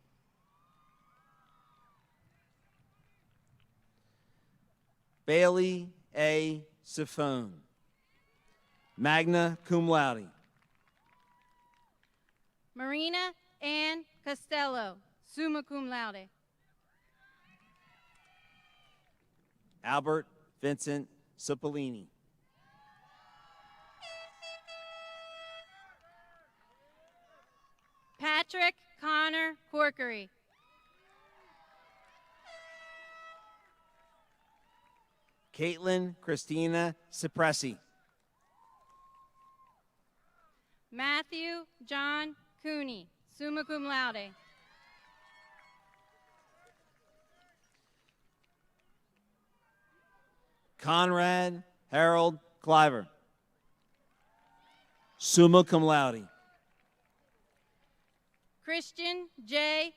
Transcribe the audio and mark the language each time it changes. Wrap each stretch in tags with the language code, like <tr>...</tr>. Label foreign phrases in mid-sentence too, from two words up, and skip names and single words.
<en>Bailey A. Sifone,</en> <la>magna cum laude.</la> <en>Marina Ann Costello,</en> <la>summa cum laude.</la> <en>Albert Vincent Cipollini. Patrick Connor Corkery. Caitlin Christina Cipressi. Matthew John Cooney,</en> <la>summa cum laude.</la> <en>Conrad Harold Cliver,</en> <la>summa cum laude.</la> <en>Christian J.</en>